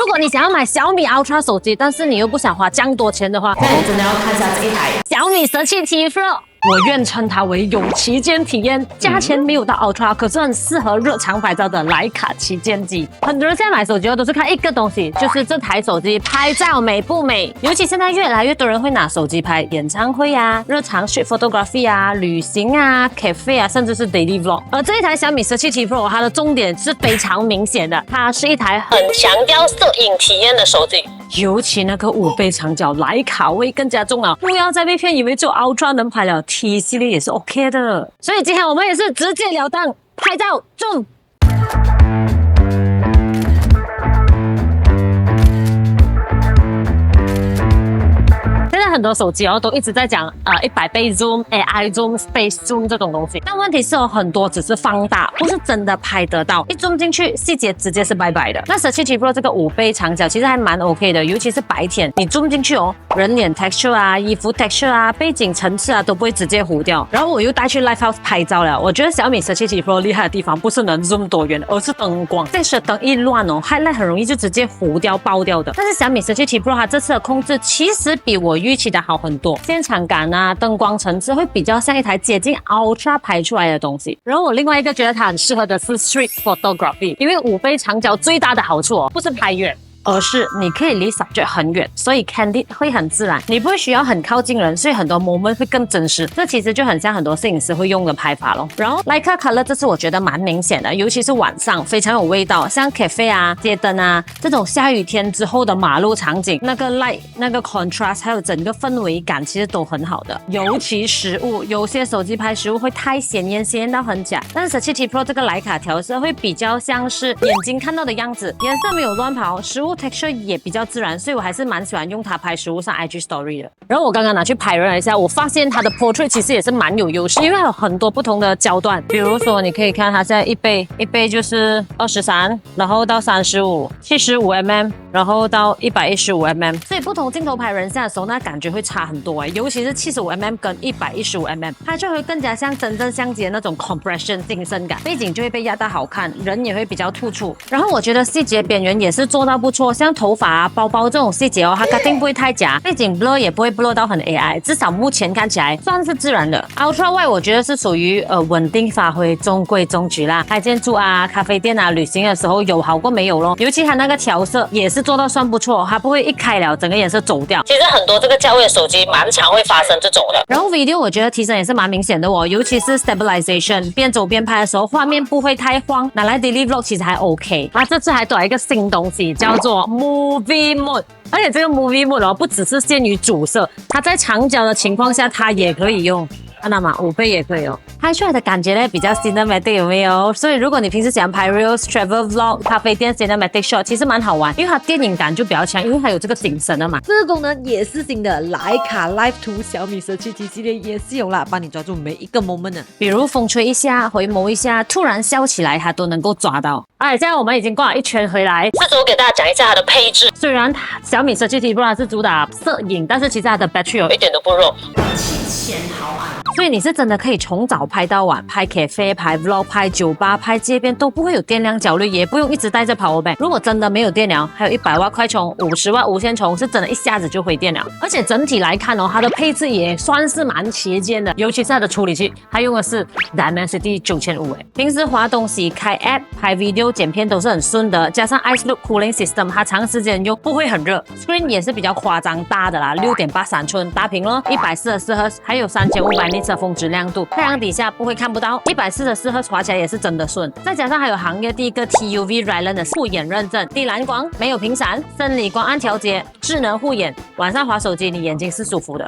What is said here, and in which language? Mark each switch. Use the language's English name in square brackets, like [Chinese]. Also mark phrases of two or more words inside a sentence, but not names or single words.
[Chinese] 果你想要買小米 Ultra 手機，但是你又不想花这樣多錢的話，那你真的要看一下這一台小米 17T Pro。我願稱它為有旗艦體驗，價錢沒有到 Ultra， 可是很適合日常拍照的徠卡旗艦機。很多人現在買手機都是看一個東西，就是這台手機拍照美不美。尤其現在越來越多人會拿手機拍演唱會啊、日常 [English] street photography [Chinese] 啊、旅行啊、cafe 啊，甚至是 [English] daily vlog。 [Chinese] 而這一台小米17T Pro，它的重點是非常明顯的，它是一台很強調攝影體驗的手機。尤其那個5倍長焦徠卡味更加重了，不要再被騙以為只有 Ultra 能拍了 ，T 系列也是 OK 的。所以今天我們也是直截了當，拍照中。很多手機都一直在講100倍 zoom、 [English] AI zoom、 Space zoom [Chinese] 這種東西，但問題是很多只是放大，不是真的拍得到。一 zoom 進去，細節直接是拜拜的。那 17T Pro 這個5倍長焦其實還蠻 OK 的，尤其是白天你 zoom 進去人臉 texture 啊、衣服 texture 啊、背景層次啊都不會直接糊掉。然後我又帶去 [English] Live House [Chinese] 拍照了，我覺得小米17T Pro 厲害的地方不是能 zoom 多遠，而是燈光。這時燈一亂highlight 很容易就直接糊掉、爆掉的。但是小米17T Pro 它這次的控制其實比我預期的好很多，現場感啊、燈光層次會比較像一台接近 Ultra 拍出來的東西。然後我另外一個覺得它很適合的是 [English] Street Photography， [Chinese] 因為5倍長焦最大的好處不是拍遠，而是你可以離 subject 很遠，所以 candid 會很自然，你不會需要很靠近人，所以很多 moment 會更真實。這其實就很像很多攝影師會用的拍法咯。然後 Leica Color 這次我覺得蠻明顯的，尤其是晚上非常有味道，像 cafe 啊、街燈啊這種下雨天之後的馬路場景，那個 light、那個 contrast 還有整個氛圍感其實都很好的。尤其食物，有些手機拍食物會太鮮豔到很假，但是17T Pro 這個徠卡調色會比較像是眼睛看到的樣子，顏色沒有亂跑，食物 texture 也比較自然，所以我還是蠻喜歡用它拍食物上 IG Story 的。然後我剛剛拿去拍了一下，我發現它的 Portrait 其實也是蠻有優勢，因為它有很多不同的焦段。比如說你可以看它現在一倍就是23，然後到35、75mm， 然後到115mm， 所以不同鏡頭拍人像的時候，那感覺會差很多尤其是75mm 跟115mm， 它就會更加像真正相機的那種 compression 景深感，背景就會被壓到好看，人也會比較突出。然後我覺得細節邊緣也是做到不錯，像頭髮啊、包包這種細節它肯定不會太假，背景 blur 也不會 blur 到很 AI， 至少目前看起來算是自然的。 [English] Ultra Wide [Chinese] 我觉得是屬於穩定發揮，中規中矩啦。拍建築啊、咖啡店啊、旅行的時候有好過沒有咯。尤其它那個調色也是做到算不錯，它不會一開了整個顏色走掉。其實很多這個價位的手機蠻常會發生這種的。然後 video 我覺得提升也是蠻明顯的尤其是 stabilization， 邊走邊拍的時候畫面不會太晃，拿來 [English] daily vlog [Chinese] 其實還 OK。它這次還多了一個新東西叫做 [English] Movie Mode， [Chinese] 而且這個 [English] Movie Mode [Chinese] 不只是限於主攝，它在長焦的情況下它也可以用。看到嗎？5倍也可以拍出來的感覺呢比較 cinematic 有沒有？所以如果你平時喜歡拍 reels、 [English] travel vlog、 [Chinese] 咖啡店 [English] cinematic shot， [Chinese] 其實蠻好玩，因為它電影感就比較強，因為它有這個景深的嘛。這個功能也是新的，徠卡 Live 2小米17T系列也是有啦，幫你抓住每一個 moment 呢。比如風吹一下、回眸一下、突然笑起來，它都能夠抓到。現在我們已經逛了一圈回來，這周給大家講一下它的配置。雖然小米17T Pro 是主打攝影，但是其實它的 battery 一點都不弱，7000毫安。所以你是真的可以從早拍到晚，拍 cafe、拍 vlog、拍酒吧、拍街邊都不會有電量焦慮，也不用一直帶着 [English] power bank。 [Chinese] 如果真的沒有電量，還有100瓦快充、50瓦無線充，是真的一下子就回電了。而且整體來看它的配置也算是蠻旗艦的，尤其是它的處理器，它用的是 Dimensity 9500。平時滑東西、開 app、拍 video、剪片都是很順的，加上 Ice Loop Cooling System，它長時間用不會很熱。Screen 也是比較誇張大的啦，6.83寸大屏咯，144Hz， 還有3500尼的峰值亮度，太陽底下不會看不到，144Hz滑起來也是真的順。再加上還有行業第一個 TUV Rylan 的護眼認證，低藍光，沒有頻閃，生理光暗調節，智能護眼，晚上滑手機你眼睛是舒服的。